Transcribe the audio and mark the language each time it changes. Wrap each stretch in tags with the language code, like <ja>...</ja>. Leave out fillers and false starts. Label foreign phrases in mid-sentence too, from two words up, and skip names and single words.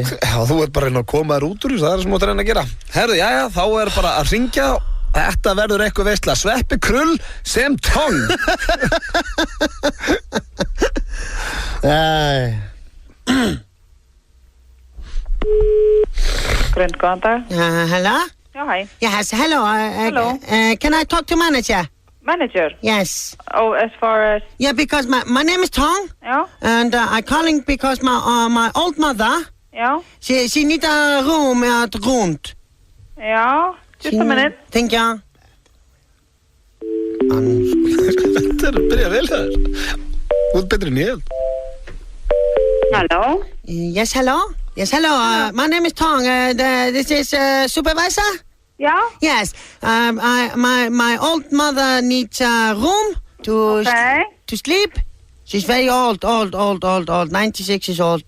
<is>Já, þú ert bara að koma þér út úr þessu, það er sem þú ert að reyna að gera. Herðu, já, þá er bara að hringja, þetta verður eitthvað veistla, Sveppi Krull sem Tongue. Grund, góðan dag.</is> <en>Hello?</en> <is>Já,</is> <en>hi. Yes, hello. Hello. Can I talk to manager? Manager? Yes. Oh, as far as? Yeah, because my name is Tongue. Yeah. And I'm calling because my old mother. Yeah. She need a room at Grund. Yeah. Just a minute. Thank you.</en> <is>Þetta byrja vel þar. Þú ert betri en ég.</is> <en>Hello? Yes, hello. Yes, hello. My name is Tongue. This is supervisor? Yeah? Yes. My old mother needs a room to sleep. She's very old, 96 years old.</en>